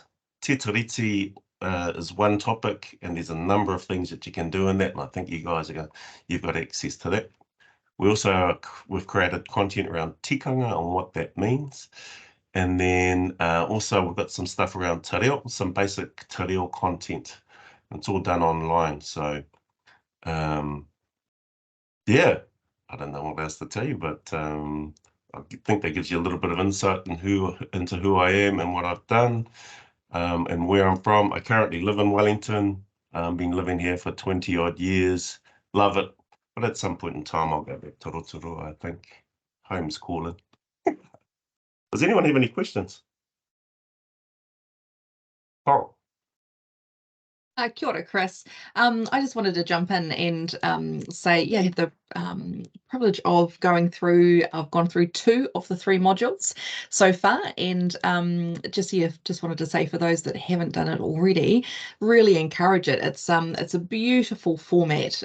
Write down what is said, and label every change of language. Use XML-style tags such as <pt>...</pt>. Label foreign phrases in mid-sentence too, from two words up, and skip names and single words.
<en>Te Tiriti is one topic, and there's a number of things that you can do in that, and I think you guys you've got access to that. We've created content around tikanga and what that means. And then also we've got some stuff around te reo, some basic te reo content. It's all done online. So yeah, I don't know what else to tell you, but I think that gives you a little bit of insight into who I am and what I've done, and where I'm from. I currently live in Wellington. I've been living here for 20 odd years. Love it. But at some point in time, I'll go back to Rotorua, I think. Home's calling. Does anyone have any questions? Oh.</en> <mi>Kia ora, Chris.</mi> <en>I just wanted to jump in and say, yeah, the privilege of going through. I've gone through 2 of the 3 modules so far, and just wanted to say, for those that haven't done it already, really encourage it. It's a beautiful format.</en>